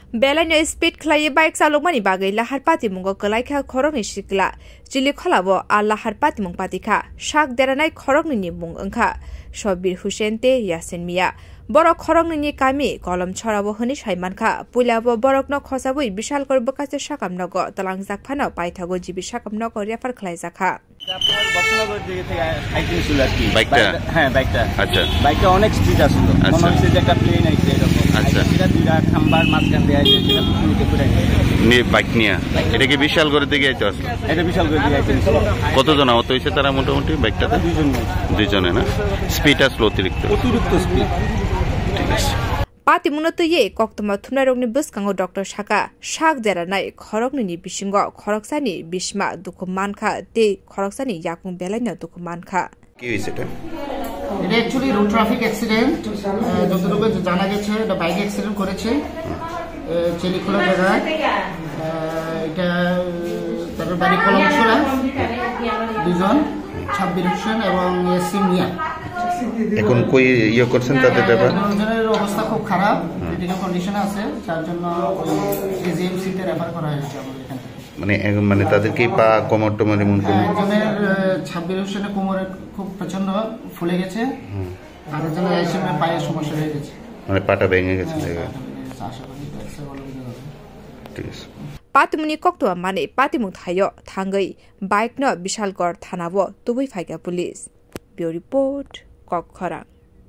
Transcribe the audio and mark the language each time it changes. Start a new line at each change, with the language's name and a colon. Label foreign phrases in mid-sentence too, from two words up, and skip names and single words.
Kok Borok: बेलायनो स्पीड खलायै बाइक चालकमानि बागै लाहार पातिमुंगो गलायखा खरंनि सिकला जिलि खलाबो आ लाहार पातिमुं पातिखा शाक देरानाय खरंनि मुं ओंखा शब्बीर हुसैन ते यासिन मिया बरक खरंनि कामी कलम छराबो हनि साइमानखा पुलाबो बरकनो खसाबुइ विशालकर बकासे शाकामनगो तलांजाक फानो पाइथागो जिबि शाकामनगो रेफार खलायजाखा
Bangla: বাইকটা অনেক স্পিড আসছিল মনে হচ্ছে যে একটা প্লেন আইছে এরকম আচ্ছা এটা দুইটা খাম্বার মাঝখান দিয়ে আইছে সেটা পুরোকে পুরো নিয়ে বাইক নিয়ে এটা কি বিশাল করে দিকে আইতে আসলো এটা বিশাল করে দিয়ে আইছে কতজন আহত হইছে তারা মোটামুটি বাইকটাতে দুইজনে না স্পিড আসলো অতিরিক্ত স্পিড ঠিক আছে
Kok Borok: पातिमुंगनो ये कक्तमा थुमनारंगनि बुसकांगो डॉक्टर शाका शाक देरानाय खरकनि बिसिंगो खरकसानि बिस्मा दुखु मानखा ते खरकसानि याकुं बेलायनो दुखु मानखा
Bangla: কি হইছে এটা অ্যাকচুয়ালি
English: road traffic accident
Bangla: যতটুকু জানা গেছে এটা বাইক অ্যাক্সিডেন্ট করেছে চেলিখোলা জায়গায় এটা তার বাড়ি কলমছড়া দুজন সাব্বির হোসেন এবং ইয়াসিন মিয়া এখন কই ইয়ে করছেন তাদের ব্যাপার দুজনের অবস্থা খুব খারাপ
English: critical condition
Bangla: আছে যার জন্য এজিএমসি তে রেফার করা হয়েছে আমাদের এখান থেকে মানে তাদের কি পা কোমর টোমর এমন কোন একজনের সাব্বির হোসেনের কোমরে খুব প্রচন্ড ফুলে গেছে আর একজনের আইসিএমের পায়ের সমস্যা হয়ে গেছে মানে পাটা ভেঙে গেছে আশা করি ঠিক আছে
Kok Borok: पातिमुनि कक्तवा माने पातिमुं थायो थांगै बाइक न विशालगढ़ थानाबो तुबै फाइगा
English: police bureau report
Kok Borok: ककखरा।